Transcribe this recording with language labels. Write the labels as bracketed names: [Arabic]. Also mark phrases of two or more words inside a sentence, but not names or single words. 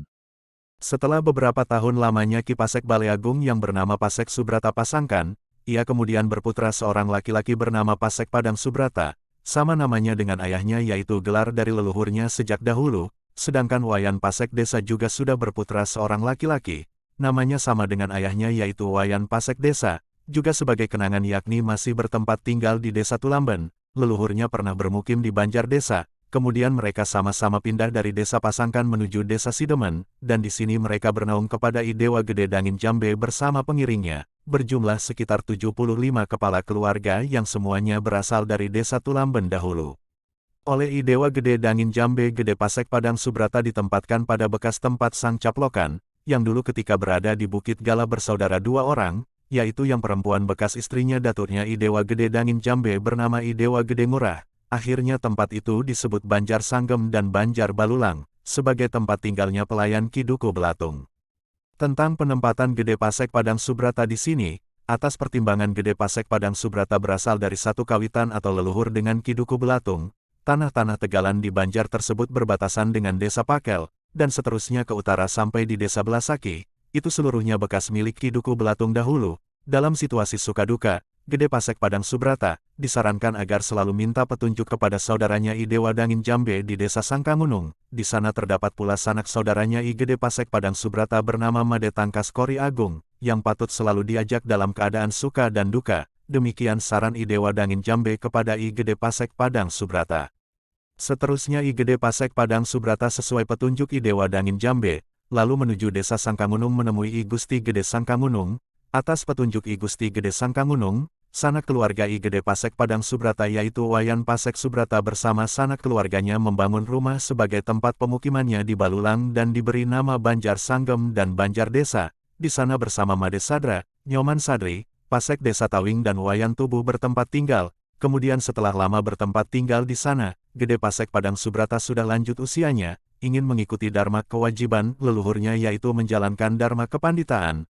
[Indonesian] Setelah beberapa tahun lamanya Ki Pasek Baleagung yang bernama Pasek Subrata Pasangkan, ia kemudian berputra seorang laki-laki bernama Pasek Padang Subrata, sama namanya dengan ayahnya yaitu gelar dari leluhurnya sejak dahulu, sedangkan Wayan Pasek Desa juga sudah berputra seorang laki-laki, namanya sama dengan ayahnya yaitu Wayan Pasek Desa, juga sebagai kenangan yakni masih bertempat tinggal di Desa Tulamben, leluhurnya pernah bermukim di Banjar Desa. Kemudian mereka sama-sama pindah dari desa Pasangkan menuju desa Sidemen, dan di sini mereka bernaung kepada I Dewa Gede Dangin Jambe bersama pengiringnya, berjumlah sekitar 75 kepala keluarga yang semuanya berasal dari desa Tulamben dahulu. Oleh I Dewa Gede Dangin Jambe Gede Pasek Padang Subrata ditempatkan pada bekas tempat sang caplokan, yang dulu ketika berada di Bukit Gala bersaudara dua orang, yaitu yang perempuan bekas istrinya daturnya I Dewa Gede Dangin Jambe bernama I Dewa Gede Ngurah. Akhirnya tempat itu disebut Banjar Sanggem dan Banjar Balulang, sebagai tempat tinggalnya pelayan Ki Duku Belatung. Tentang penempatan Gede Pasek Padang Subrata di sini, atas pertimbangan Gede Pasek Padang Subrata berasal dari satu kawitan atau leluhur dengan Ki Duku Belatung, tanah-tanah tegalan di Banjar tersebut berbatasan dengan desa Pakel, dan seterusnya ke utara sampai di desa Belasaki, itu seluruhnya bekas milik Ki Duku Belatung dahulu. Dalam situasi suka duka, Gede Pasek Padang Subrata disarankan agar selalu minta petunjuk kepada saudaranya I Dewa Dangin Jambe di desa Sangkangunung. Di sana terdapat pula sanak saudaranya I Gede Pasek Padang Subrata bernama Made Tangkas Kori Agung, yang patut selalu diajak dalam keadaan suka dan duka. Demikian saran I Dewa Dangin Jambe kepada I Gede Pasek Padang Subrata. Seterusnya I Gede Pasek Padang Subrata sesuai petunjuk I Dewa Dangin Jambe, lalu menuju desa Sangkangunung menemui I Gusti Gede Sangkangunung. Atas petunjuk I Gusti Gede Sangkangunung, sanak keluarga I Gede Pasek Padang Subrata yaitu Wayan Pasek Subrata bersama sanak keluarganya membangun rumah sebagai tempat pemukimannya di Balulang dan diberi nama Banjar Sanggem dan Banjar Desa. Di sana bersama Made Sadra, Nyoman Sadri, Pasek Desa Tawing dan Wayan Tubuh bertempat tinggal. Kemudian setelah lama bertempat tinggal di sana, Gede Pasek Padang Subrata sudah lanjut usianya, ingin mengikuti dharma kewajiban leluhurnya yaitu menjalankan dharma kepanditaan.